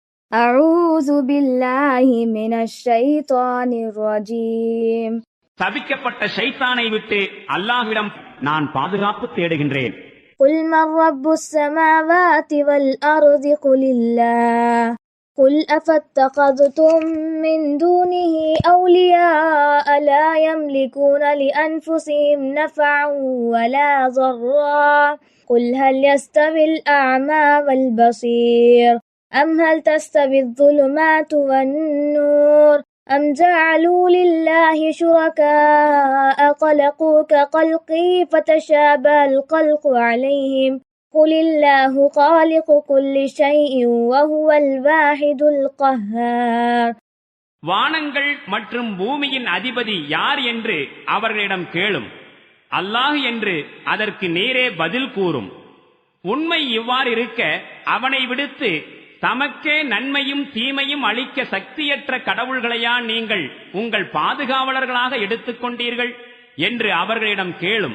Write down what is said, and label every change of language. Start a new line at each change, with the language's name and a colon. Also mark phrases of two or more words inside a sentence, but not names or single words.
Arabic: أعوذ بالله من الشيطان الرجيم.
Tamil: தபிக்கப்பட்ட ஷைத்தானை விட்டு அல்லாஹ்விடம் நான் பாதுகாப்பு தேடுகின்றேன்.
Arabic: قل من رب السماوات والأرض قل الله قل أفاتخذتم من دونه أولياء لا يملكون لأنفسهم نفعا ولا ضرا قل هل يستوي الأعمى والبصير أم هل تستوي الظلمات والنور أم جعلوا لله شركاء خلقوا كخلقه فتشابه الخلق عليهم قل الله خالق كل شيء وهو الواحد القهار.
Tamil: வானங்கள் மற்றும் பூமியின் அதிபதி யார் என்று அவர்களிடம் கேளும். அல்லாஹ் என்று அதற்கு நேரே பதில் கூறும். உண்மை இவ்வாறு இருக்க அவனை விடுத்து தமக்கே நன்மையும் தீமையும் அளிக்க சக்தியற்ற கடவுள்களையா நீங்கள் உங்கள் பாதுகாவலர்களாக எடுத்துக்கொண்டீர்கள் என்று அவர்களிடம் கேளும்.